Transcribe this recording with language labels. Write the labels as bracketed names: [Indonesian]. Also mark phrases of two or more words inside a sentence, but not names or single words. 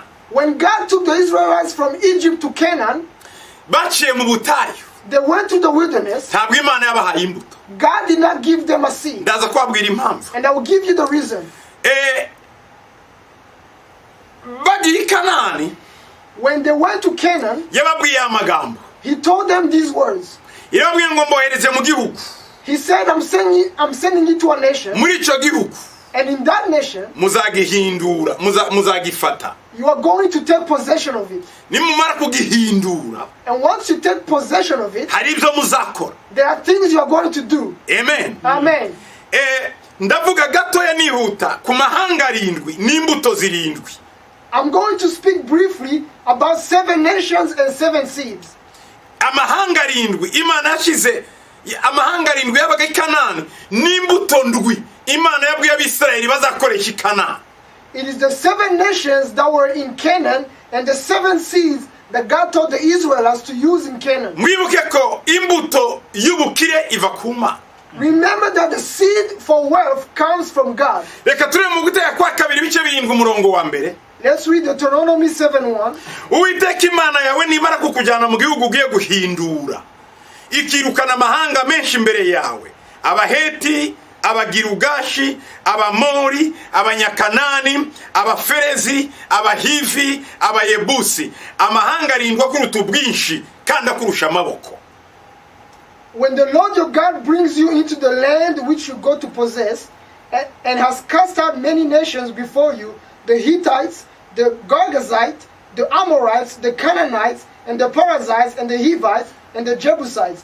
[English] When God took the Israelites from Egypt to Canaan, [Kinyarwanda] baciye mu butayu. [English] They went to the wilderness. [Kinyarwanda] Ntabwo Imana yabahaye imbuto. [English] God did not give them a seed. [Kinyarwanda] Ndaza kubabwira impamvu. [English] And I will give you the reason. [Kinyarwanda] Bagiye i Kanani. [English] When they went to Canaan, [Kinyarwanda] yababwiye amagambo. [English] He told them these words. [Kinyarwanda] Yababwiye ngo mbohereze mu gihugu. [English] He said, I'm sending you to a nation. [Kinyarwanda] Muri ico gihugu. [English] And in that nation, [Kinyarwanda] muzagihindura, muzagifata. [English] you are going to take possession of it. [Kinyarwanda] Nimumara kugihindura, [English] And once you take possession of it, [Kinyarwanda] hari ibyo muzakora. [English] there are things you are going to do. Amen. Amen. [Kinyarwanda] Ndavuga gatoya nihuta ku mahanga 7 n'imbuto 7. [English] I'm going to speak briefly about 7 nations and 7 seeds. [Kinyarwanda] Amahanga 7 Imana yashize, amahanga 7 yabaga i Kanani n'imbuto 7 Imana yabwiye Abisirayeli bazakoresha i Kanani. [English] It is the 7 nations that were in Canaan and the 7 seeds that God told the Israelites to use in Canaan. [Kinyarwanda] Mwibuke ko imbuto y'ubukire iva ku Mana. [English] Remember that the seed for wealth comes from God. [Kinyarwanda] Reka turebe mu Guteka kwa 2 bice 7 umurongo wa mbere. [English] Let's read Deuteronomy 7:1. [Kinyarwanda] Uwiteka Imana yawe nimara kukujyana mu gihugu ugiye guhindura, ikirukana amahanga menshi imbere yawe, Abaheti, Abagirugashi, Abamori, Abanyakanani, Abaferezi, Abahivi, Abayebusi, amahanga 7 akuruta ubwinshi kandi akurusha amaboko. [English] When the Lord your God brings you into the land which you go to possess, and has cast out many nations before you, the Hittites, the Girgashites, the Amorites, the Canaanites, and the Perizzites, and the Hivites, and the Jebusites.